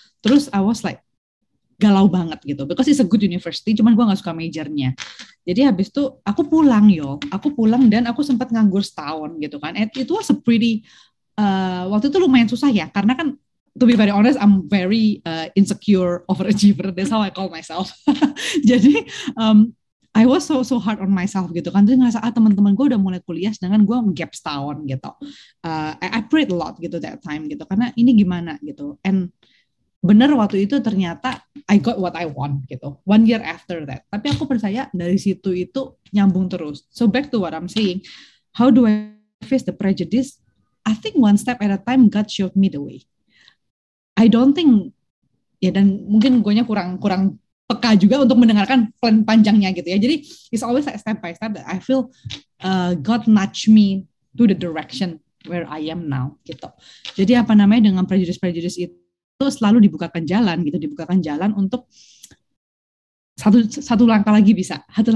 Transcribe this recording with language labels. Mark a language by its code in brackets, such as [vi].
[en] Terus I was like, [id] galau banget gitu, [en] because it's a good university, [id] cuman gue gak suka majornya. Jadi habis itu aku pulang dan aku sempat nganggur setahun gitu kan. [en] And it was a pretty, [id] waktu itu lumayan susah ya, karena kan [en] to be very honest, I'm very insecure overachiever. That's how I call myself. Jadi I was so hard on myself gitu kan. [id] Terus ngerasa teman-teman gue udah mulai kuliah, sedangkan gue gap setahun gitu. [en] I prayed a lot gitu that time gitu, [id] karena ini gimana gitu. [en] And bener waktu itu ternyata I got what I want gitu. 1 year after that. [id] Tapi aku percaya dari situ itu nyambung terus. [en] So back to what I'm saying, how do I face the prejudice? I think one step at a time God showed me the way. I don't think ya, [id] dan mungkin gue kurang peka juga untuk mendengarkan plan panjangnya gitu ya. [en] Jadi it's always like step by step that I feel God nudge me to the direction where I am now gitu. [id] Jadi apa namanya, dengan prejudice itu selalu dibukakan jalan untuk satu langkah lagi bisa.